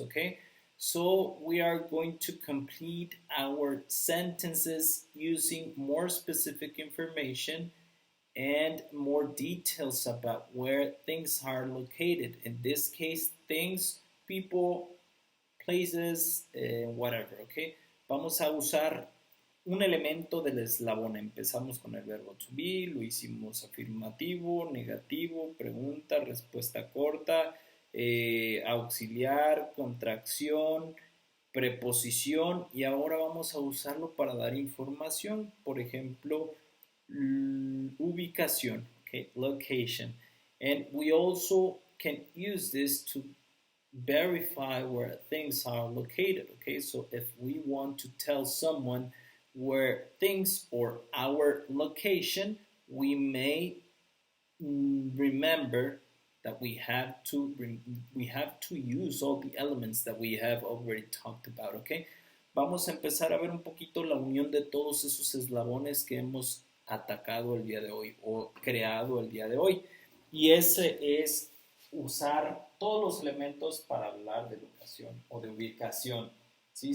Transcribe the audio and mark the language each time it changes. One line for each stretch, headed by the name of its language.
English: Okay, so we are going to complete our sentences using more specific information and more details about where things are located. In this case, things, people, places, whatever.
Spanish: Okay, vamos a usar un elemento del eslabón. Empezamos con el verbo to be, lo hicimos afirmativo, negativo, pregunta, respuesta corta, auxiliar, contracción, preposición, y ahora vamos a usarlo para dar información. Por ejemplo, ubicación, okay, location.
English: And we also can use this to verify where things are located. Okay, so if we want to tell someone where things or our location, we may remember that we have to use all the elements that we have already talked about.
Spanish: Okay, vamos a empezar a ver un poquito la unión de todos esos eslabones que hemos atacado el día de hoy o creado el día de hoy, y ese es usar todos los elementos para hablar de locación o de ubicación. ¿Sí?